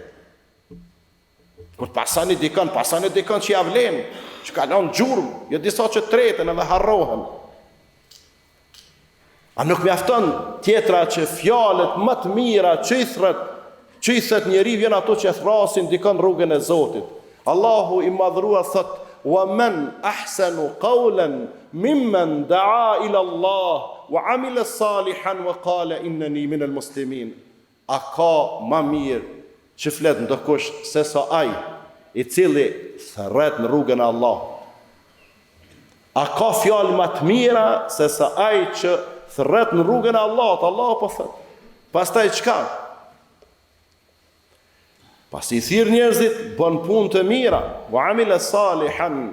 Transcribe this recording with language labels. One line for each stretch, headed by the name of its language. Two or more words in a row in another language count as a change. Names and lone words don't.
Albanian: Kur pasani dikon që ja vlen, që kalon gjurmë, jo disa që treten edhe harrohen. A nuk mjafton tjetra që fjalët më të mira, çythet njeri vjen ato që thrasin dikon rrugën e Zotit. Allahu i madhruar thot:
Arabic: "ومن أحسن قولا ممن دعا إلى الله وعمل صالحا وقال إنني من المسلمين."
Albanian: A ka më mirë që flet ndokush se sa ai i cili thret në rrugën e Allahut? A ka fjalë më të mira se sa ai që thret në rrugën e Allahut? Allahu po thot. Pastaj çka? Pas i thirr njerëzit, bën punë të mira,
Arabic: وعمل صالحا.